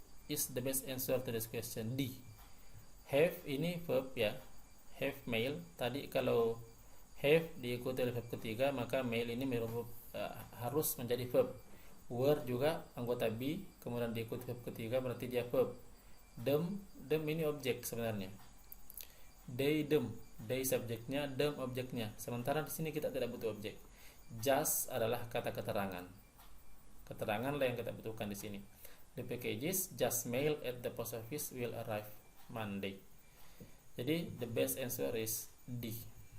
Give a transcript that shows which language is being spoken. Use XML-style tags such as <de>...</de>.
<en>Is the best answer to this question D.</en> <id>Have ini verb ya. Have mail. Tadi kalau have diikuti oleh verb ketiga, maka mail ini harus menjadi verb. Were juga anggota be, kemudian diikuti verb ketiga, berarti dia verb. Them ini objek sebenarnya. They subjeknya, them objeknya. Sementara di sini kita tidak butuh objek. Just adalah kata keterangan. Keterangan lah yang kita butuhkan di sini.</id> <en>The packages just mailed at the post office will arrive Monday.</en> <id>Jadi</id> <en>the best answer is D.</en>